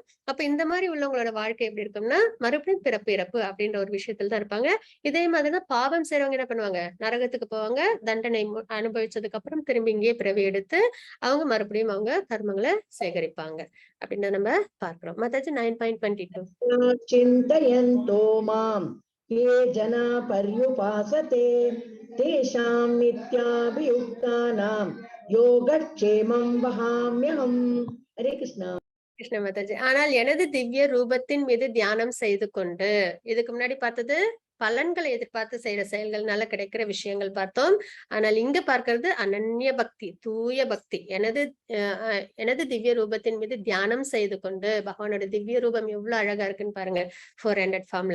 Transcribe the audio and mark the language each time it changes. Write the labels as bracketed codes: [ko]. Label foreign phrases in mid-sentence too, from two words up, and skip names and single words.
[ta] அப்ப இந்த மாதிரி உள்ளவங்களோட வாழ்க்கை எப்படி இருக்கும்னா, மறுபடியும் பிறப்பு இறப்பு அப்படின்ற ஒரு விஷயத்துல தான் இருப்பாங்க. இதே மாதிரிதான் பாவம் செய்யறவங்க என்ன பண்ணுவாங்க, நரகத்துக்கு போவாங்க. தண்டனை அனுபவிச்சதுக்கு அப்புறம் திரும்பி இங்கேயே பிறவி எடுத்து அவங்க மறுபடியும் அவங்க கர்மங்களை சேகரிப்பாங்க அப்படின்னு நம்ம பார்க்கிறோம். மாதாஜி 9.22. [sa] चिन्तयन्तो माम् ये जना पर्युपासते तेषां नित्याभियुक्तानां योगक्षेमं वहाम्यहम्. हरे कृष्णा. [ta] கிருஷ்ண மாதாஜி. ஆனால் எனது திவ்ய ரூபத்தின் மீது தியானம் செய்து கொண்டு, இதுக்கு முன்னாடி பார்த்தது பலன்களை எதிர்பார்த்து செய்யற செயல்கள்னால கிடைக்கிற விஷயங்கள் பார்த்தோம். ஆனால் இங்க பார்க்கிறது அனன்ய பக்தி, தூய பக்தி. எனது திவ்ய ரூபத்தின் மீது தியானம் செய்து கொண்டு, பகவானோட திவ்ய ரூபம் எவ்வளவு அழகா இருக்குன்னு பாருங்க 400 ஃபார்ம்ல.